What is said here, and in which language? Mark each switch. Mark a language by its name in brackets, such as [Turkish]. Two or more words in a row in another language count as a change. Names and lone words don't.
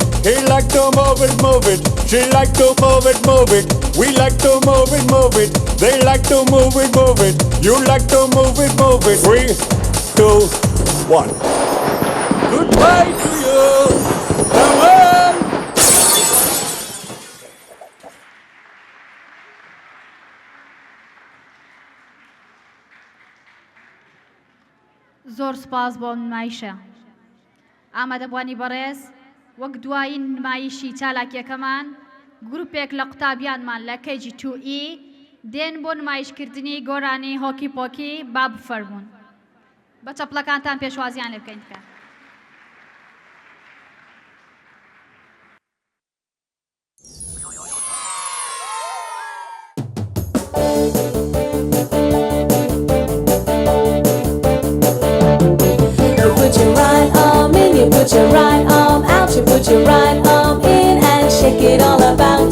[English] He like to move it, move it. She like to move it, move it. We like to move it, move it. They like to move it, move it. You like to move it, move it. 3, 2, 1. Goodbye to you. Farewell. [Central Kurdish] زۆر سپاس بۆ نمایشە. ئامادەبوانی بەڕێز وەک دوایین نمایشی چالاکیەکەمان گروپێک لە قوتابیانمان لە کەیجی 2E دێن بۆ نمایشکردنی گۆرانی هۆکی پۆکی با بفەرمونون. بە چەپڵەکانتان پێشوازیان لێ بکەین کە. [English] Put your right arm in, you put your right arm out, you put your right arm in and shake it all about.